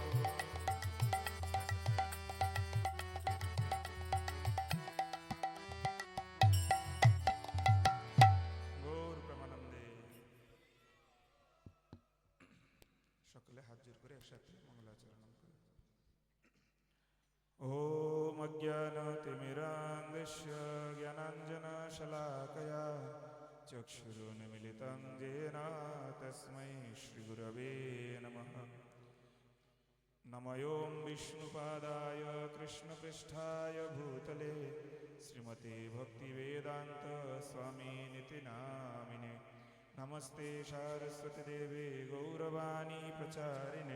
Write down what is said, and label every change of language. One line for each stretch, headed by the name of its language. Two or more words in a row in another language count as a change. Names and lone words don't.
Bangla: গৌর প্রেমানন্দে সকলে হাত জোর করে একসাথে মঙ্গলাচরণ করে
Sanskrit: ওম অজ্ঞানতিমিরান্ধস্য জ্ঞানাঞ্জনশলাকয়া চক্ষুरुन्मिलितं येन तस्मै श्रीगुरवे नमः नमोऽयं विष्णुपादाय कृष्णपृष्ठाय भूतले श्रीमते भक्तिवेदान्त स्वामिनिति नामिने नमस्ते सारस्वतीदेवे गौरवाणी प्रचारिणे